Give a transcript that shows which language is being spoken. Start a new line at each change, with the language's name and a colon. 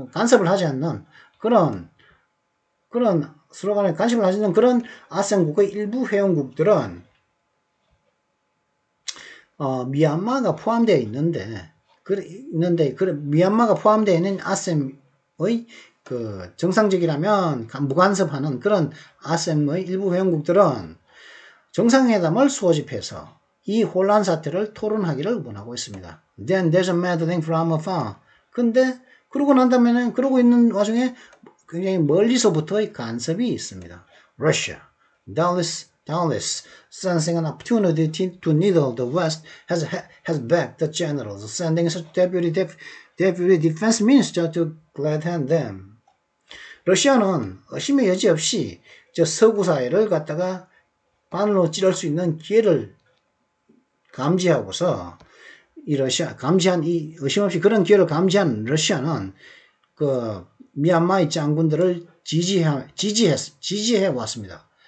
Korean: 간섭을 하지 않는 그런 서로 간에 간섭을 하지 않는 그런 아셈국의 일부 회원국들은 미얀마가 포함되어 있는데, 미얀마가 포함되어 있는 아셈의 그 정상적이라면 무간섭하는 그런 아셈의 일부 회원국들은 정상회담을 소집해서 이 혼란 사태를 토론하기를 원하고 있습니다.
English: Then there's a meddling from afar.
Korean: 근데 그러고 난 다음에는 그러고 있는 와중에 굉장히 멀리서부터의 간섭이 있습니다.
English: Russia, doubtless sensing an opportunity to needle the West, has backed the generals, sending such deputy defense minister to glad-hand them.
Korean: 러시아는 의심의 여지 없이 저 서구 사회를 갖다가 바늘로 찌를 수 있는 기회를 감지하고서 이 의심 없이 그런 기회를 감지한 러시아는 그 미얀마의 장군들을 지지해 왔습니다.